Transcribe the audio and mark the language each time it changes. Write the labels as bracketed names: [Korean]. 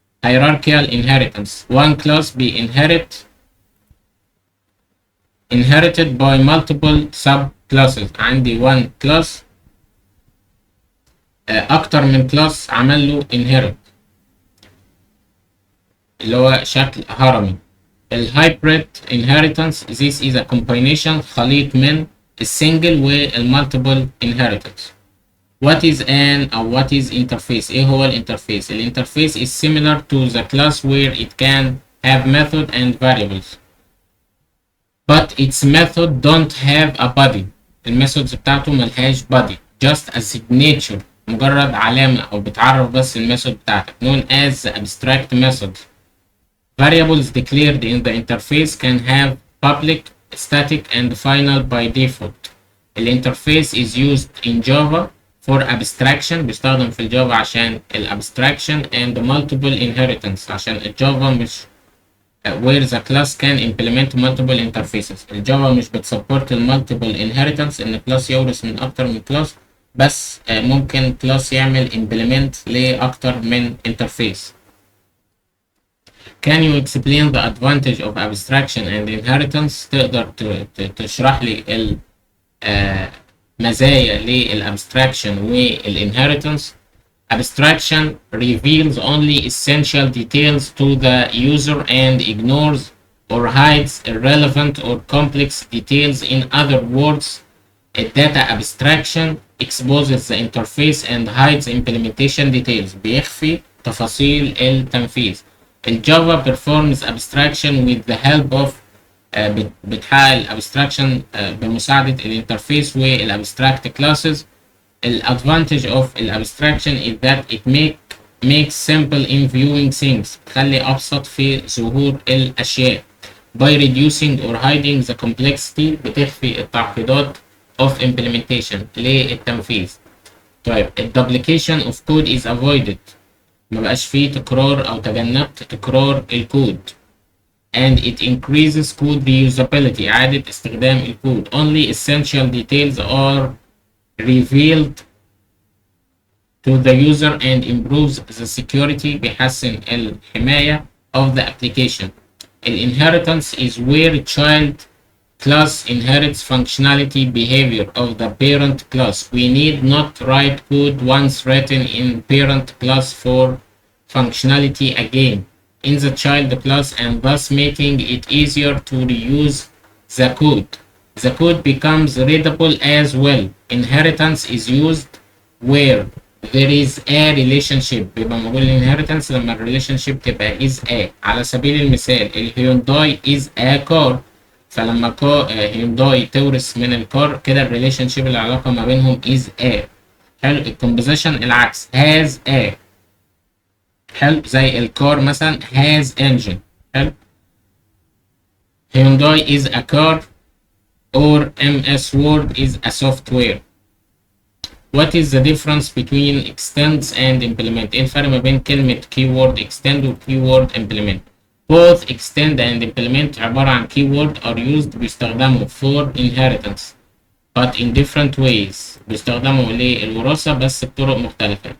[English] hierarchical inheritance. one class be inherited by multiple sub classes. [Arabic] عندي [English] one class [Arabic] اكتر من كلاس عمل له inherit اللي هو شكل هرمي. [English] الهايبريد inheritance this is a combination [Arabic] خليط من السنجل والمالتيبل [English] inheritance. What is an أو what is interface؟ [Arabic] إيه هو الانترفيس؟ [English] الانترفيس is similar to the class where it can have method and variables but its method don't have a body. [Arabic] الميثودز بتاعته ملهاش body [English] just a signature [Arabic] مجرد علامة أو بتعرف بس الميثود بتاعتك [English] known as the abstract methods. Variables declared in the interface can have public, static and final by default. الانترفيس is used in Java for abstraction [Arabic] بيستخدم في الجافا عشان الابستراكشن [English] and multiple inheritance [Arabic] عشان الجافا مش [English] where the class can implement multiple interfaces. [Arabic] الجافا مش بتسبورت المالتيبل inheritance ان كلاس يورث من اكتر من كلاس بس ممكن كلاس يعمل implement لاكتر من interface. [English] Can you explain the advantage of abstraction and inheritance؟ [Arabic] تقدر تشرح لي مزايا للابستراكشن والinheritance. [English] Abstraction reveals only essential details to the user and ignores or hides irrelevant or complex details. In other words, a data abstraction exposes the interface and hides implementation details. [Arabic] بيخفي تفاصيل التنفيذ. الجافا [English] performs abstraction with the help of [Arabic] بتحقق الابستراكشن بمساعدة الانترفيس والابستراكت كلاسز. [English] الادفانتج اوف الابستراكشن is that it makes simple in viewing things [Arabic] تخلي ابسط في ظهور الاشياء. [English] by reducing or hiding the complexity [Arabic] بتخفي التعقيدات [English] of implementation [Arabic] للتنفيذ. طيب ال [English] duplication of code is avoided [Arabic] مبقاش فيه تكرار او تجنبت تكرار الكود. [English] and it increases code reusability [Arabic] إعادة استخدام الكود. [English] only essential details are revealed to the user and improves the security [Arabic] بيحسن الحماية [English] of the application. Inheritance is where child class inherits functionality behavior of the parent class. We need not write code once written in parent class for functionality again in the child class and thus making it easier to reuse the code. The code becomes readable as well. Inheritance is used where there is a relationship. [Arabic] بيبقى موجود inheritance لما relationship تبقى is a. على سبيل المثال الهيونداي [English] is a car [Arabic] فلما هيونداي تورث من الكار كده relationship العلاقة ما بينهم is a. حلو. الكومبوزيشن العكس has a. حلو زي الكار مثلا has engine. حلو. [English] Hyundai is a car or MS Word is a software. What is the difference between extends and implement؟ [Arabic] ايه الفرق ما بين كلمة keyword extend و keyword implement؟ [English] both extend and implement عبارة عن keyword are used بيستخدموا for inheritance but in different ways [Arabic] بيستخدموا للوراثة بس بطرق مختلفة.